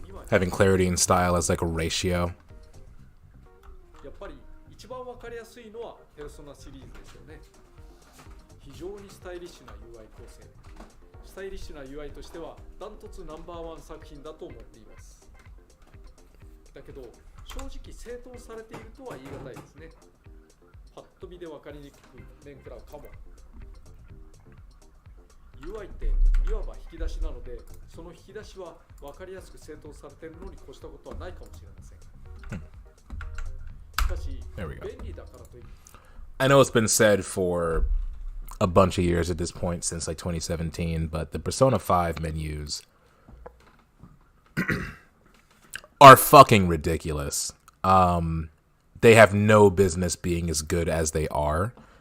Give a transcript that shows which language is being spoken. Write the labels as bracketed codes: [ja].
[en] Having clarity and style as like a ratio. [ja] やっぱり一番分かりやすいのはペルソナシリーズですよね。非常にスタイリッシュな UI 構成。スタイリッシュな UI としてはダントツナンバーワン作品だと思っています。だけど正直正当されているとは言い難いですね。パッと見で分かりにくく面食らうかも。 UI っていわば引き出しなので、その引き出しは分かりやすく正当されているのに越したことはないかもしれません。しかし、便利だからといって。 [en] I know it's been said for a bunch of years at this point since like 2017, but the Persona 5 menus are fucking ridiculous. They have no business being as good as they are.